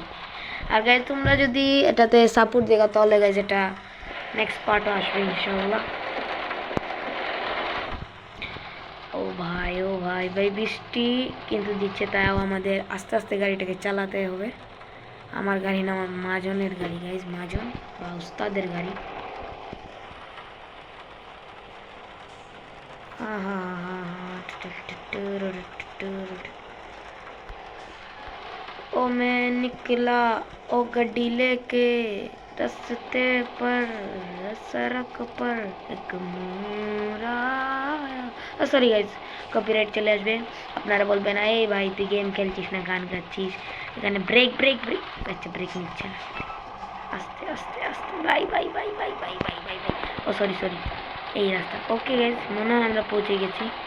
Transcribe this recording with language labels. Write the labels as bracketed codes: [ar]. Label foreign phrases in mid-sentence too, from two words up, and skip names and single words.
[bn] আর গাইস তোমরা যদি এটাতে সাপোর্ট দেখা, তাহলে গাইস এটা [en] next part [bn] আসবে ইনশাআল্লাহ। ও ভাই ও ভাই ভাই, বৃষ্টি কিন্তু দিচ্ছে, তাও আমাদের আস্তে আস্তে গাড়িটাকে চালাতে হবে। আমার গাড়ি না, আমার মাজনের গাড়ি গাইস, মাজন বা উস্তাদের গাড়ি। [hi] ओ मैं निकला ओ गड्डी लेके रस्ते पर, सड़क पर एक मोरा। [en] sorry guys, [bn] কপিরাইট চলে আসবে। আপনারা বলবেন এই ভাই তুই গেম খেলছিস না গান গাচ্ছিস, এখানে [en] break break break. [bn] আচ্ছা, ব্রেক নিচ্ছে না। আস্তে আস্তে আস্তে ভাই ভাই ভাই ভাই ভাই ভাই ভাই ভাই। ও [en] sorry sorry, [bn] এই রাস্তা। [en] okay guys, [bn] মনে হয় আমরা পৌঁছে গেছি।